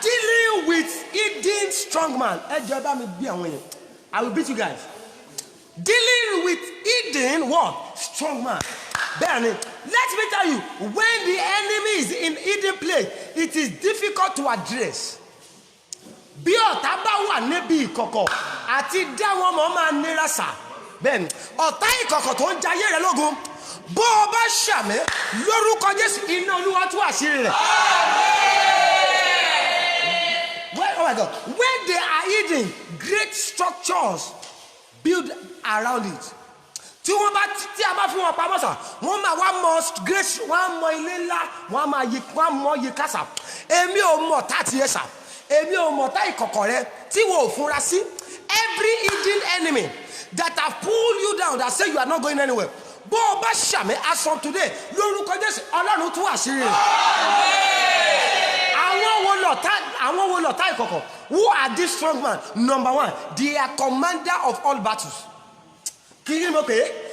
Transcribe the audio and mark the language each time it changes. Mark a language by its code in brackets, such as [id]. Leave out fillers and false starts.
[en] Dealing with hidden strong man. [yo] Ẹ jẹ́ bá mi bí àwọn yẹn. [en] I will beat you guys. Dealing with hidden what? Strong man. Bẹ́ẹ̀ni, let me tell you, when the enemy is in hidden place, it is difficult to address. [yo] Bí ọ̀tá bá wà níbi ìkọ̀kọ̀ àti dá wọn mọ̀ máa nira sà. Bẹ́ẹ̀ni, ọ̀tá ìkọ̀kọ̀ tó ń jayé rẹ̀ lógun. Bó o bá ṣàmì lórúkọ Jésù iná Olúwa tú àṣírí rẹ̀. [en] Oh my God, when they are hidden, great structures build around it. [yo] Tí a bá fún wọn pamọ́ sà, wọ́n máa wá mọ great, wọ́n mọ ilé ńlá, wọ́n mọ yí kásà. Èmi ò mọ̀ tá tiẹ̀ sà, èmi ò mọ̀ tá ìkọ̀kọ̀ rẹ tí wọ́n ò fúnra sí. [en] Every hidden enemy that have pulled you down, that say you are not going anywhere. [yo] Bó o bá ṣàmì [en] as from today, [yo] lórúkọ Jésù Ọlọ́run tú àṣírí rẹ̀. Àwọn wo lọ̀tá ìkọ̀kọ̀? [en] Who are these strong men? Number one, they are commander of all battles. [yo] Kí ni mo pè é?